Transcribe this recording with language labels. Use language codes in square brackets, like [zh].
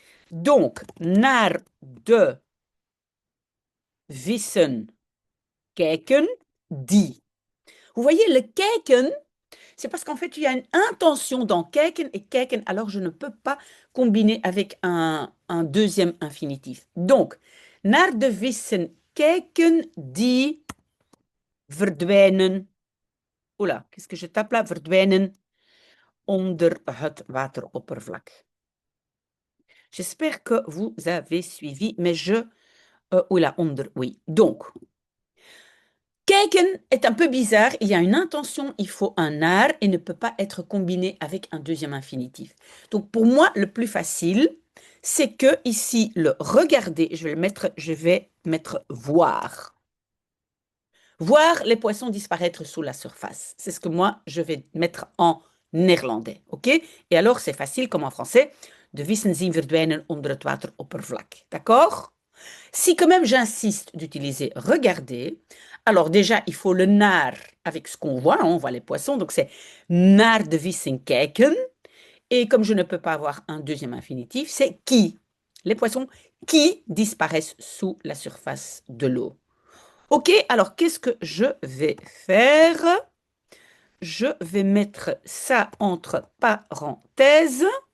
[nl] Donc, naar de vissen kijken, die. [fr] Vous voyez, le kijken, c'est parce qu'en fait, il y a une intention dans kijken, alors je ne peux pas combiner avec un deuxième infinitif. [nl] Donc, naar de vissen kijken, die verdwijnen. [fr] Oula, qu'est-ce que je tape là? [nl] Verdwijnen onder het wateroppervlak. [fr] J'espère que vous avez suivi, mais oula, onder, oui. Donc, kijken est un peu bizarre. Il y a une intention, il faut un naar et ne peut pas être combiné avec un deuxième infinitif. Donc, pour moi, le plus facile, c'est que ici, le regarder, je vais mettre voir. Voir les poissons disparaître sous la surface. C'est ce que moi, je vais mettre en néerlandais. OK? Et alors, c'est facile comme en français. [nl] De vissen zien verdwijnen onder het wateroppervlak. [fr] D'accord? Si quand même j'insiste d'utiliser regarder, alors déjà, il faut le naar avec ce qu'on voit. Hein, on voit les poissons. [nl] Donc, c'est naar de vissen kijken. [fr] Et comme je ne peux pas avoir un deuxième infinitif, c'est qui. Les poissons qui disparaissent sous la surface de l'eau. OK, alors qu'est-ce que je vais faire? Je vais mettre ça entre parenthèses.